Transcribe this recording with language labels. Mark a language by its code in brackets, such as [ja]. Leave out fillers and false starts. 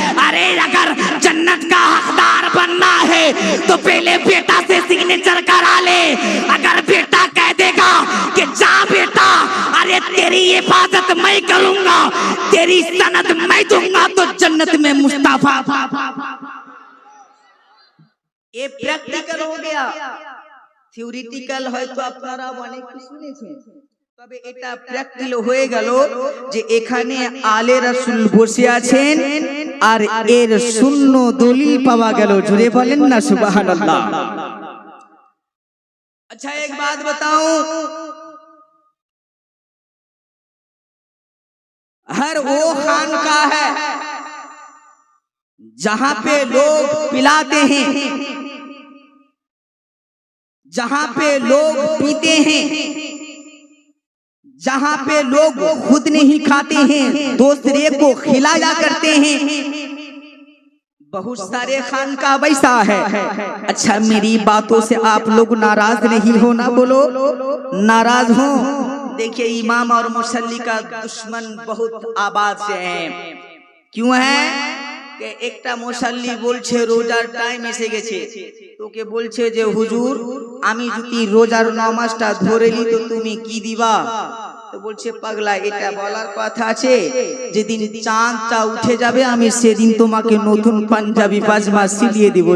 [hi] अरे अगर जन्नत का हकदार बनना है तो पहले बेटा से सिग्नेचर करा ले। अगर बेटा कह देगा कि जा बेटा, अरे तेरी हिफाजत मैं करूंगा, तेरी सनद मैं दूंगा, तो जन्नत में मुस्तफा। ये प्रैक्टिकल हो गया, [bn] থিওরিটিক্যাল হয়তো আপনারা অনেক শুনেছেন, তবে এটা প্র্যাকটিক্যাল হয়ে গেল যে এখানে আলে রাসূল বসে আছেন আর এর শূন্য দলিল পাওয়া গেল। জোরে বলেন না সুবহানাল্লাহ। [hi] अच्छा एक बात बताऊं, हर वो खानका है जहां पे लोग पिलाते हैं, जहां पे लोग पीते हैं, जहां पे लोग खुद नहीं खाते हैं, दूसरे को खिलाया करते हैं, बहुत सारे खानका वैसा है। अच्छा मेरी बातों से आप लोग नाराज नहीं हो ना? बोलो नाराज हो? देखिए इमाम और मुसल्ली का दुश्मन बहुत आबाद से है। क्यों है कि [bn] একটা মুসাল্লি বলছে রোজার টাইম এসে গেছে, তোকে বলছে যে হুজুর আমি যদি রোজার নামাজটা ধরে নি তো তুমি কি দিবা? তো বলছে পাগলা, এটা বলার কথা আছে যেদিন চাঁদটা উঠে যাবে আমি সেদিন তোমাকে নতুন পাঞ্জাবি পাজমা সিলিয়ে দিব।